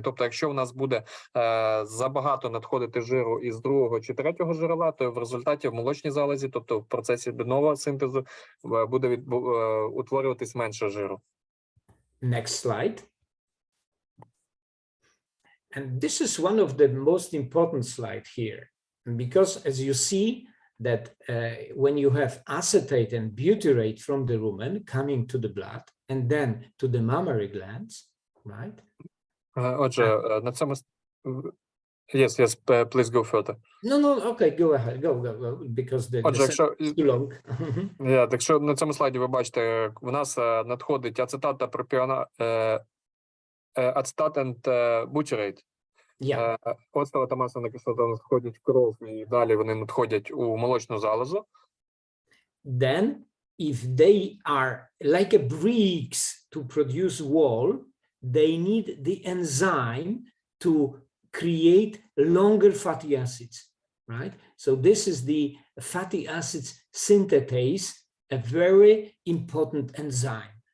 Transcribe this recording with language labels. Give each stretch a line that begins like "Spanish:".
Ukrainian: Тобто, якщо в нас буде забагато надходити жиру із другого чи третього джерела, то в результаті в молочній залозі, тобто в процесі нового синтезу, буде утворюватись менше жиру.
English: Next slide. And this is one of the most important slides here, because as you see that when you have acetate and butyrate from the rumen coming to the blood and then to the mammary glands, right?
Ukrainian: Отже, на цьому...
English: Yes, please go further. No, okay, go ahead, go, because the is too long.
Ukrainian: Якщо на цьому слайді ви бачите, в нас надходить ацетат та пропіонат, ацетат
English: and butyrate.
Ukrainian: Оцтова та масляна кислота надходять в кров, і далі вони надходять у молочну залозу.
English: Then, if they are like a bricks to produce wall, they need the enzyme to create longer fatty acids, right? So this is the fatty acids synthetase, a very important enzyme.